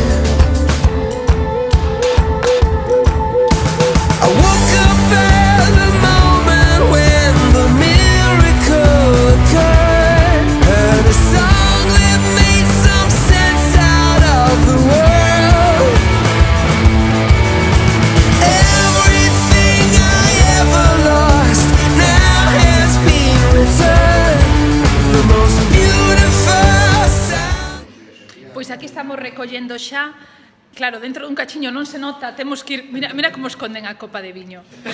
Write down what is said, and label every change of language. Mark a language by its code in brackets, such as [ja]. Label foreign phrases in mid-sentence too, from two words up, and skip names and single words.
[en] I woke up at the moment when the miracle occurred, heard a song that made some sense out of the world. [gl] Pois aquí estamos recollendo xa. Claro, dentro dun cachiño non se nota, temos que ir... Mira como esconden a copa de viño.